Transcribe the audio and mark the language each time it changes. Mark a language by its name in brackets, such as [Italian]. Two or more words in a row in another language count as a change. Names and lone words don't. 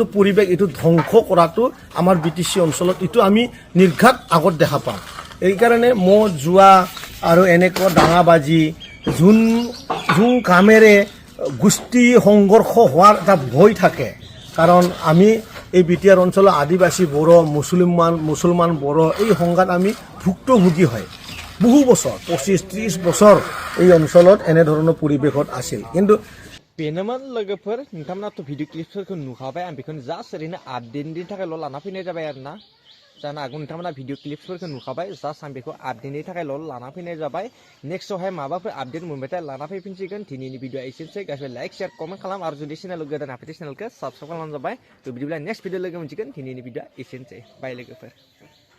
[Assamese] পৰিৱেশ এইটো ধ্বংস কৰাটো আমাৰ BTC অঞ্চলত এইটো আমি নিৰ্ঘাত আগত দেখা পাওঁ এইকাৰণে মদ যোৱা আৰু এনেকুৱা দাঙাবাজি যোন কামেৰে গোষ্ঠী সংঘৰ্ষ হোৱাৰ এটা ভয় থাকে কাৰণ আমি এই BTR অঞ্চলৰ আদিবাসী বড়ো মুছলমান বড়ো এই সংঘাত আমি ভুক্তভোগী হয় বহু বছৰ 25-30 বছৰ এই অঞ্চলত এনেধৰণৰ পৰিৱেশত আছিল কিন্তু [Bodo] बेनोमोन लोगोफोर नोंथांमोनाथ' [English] video clipsफोरखौ [Bodo] नुखाबाय आं बेखौनो जास्ट ओरैनो आपडेटनि थाखायल' लाना फैनाय जाबाय आरोना जानो हागौ नोंथांमोना [English] video clipsफोरखौ [Bodo] नुखाबाय जास्ट आं बेखौ आपडेटनि थाखायल' लाना फैनाय जाबाय नेक्स्टआवहाय माबाफोर आपडेट मोनबाथाय लाना फैफिनसिगोन दिनैनि भिडिअ एसेनोसै गासैबो [English] like share comment [Bodo] खालाम आरो जुदि चेनेलाव गोदान हाबफैदो चेनेलखौ साबस्क्राइब खालामनानै जाबाय थ' बिदिब्ला [English] next video [Bodo] लोगो मोनसिगोन दिनैनि भिडिअ एसेनोसै बाय लोगोफोर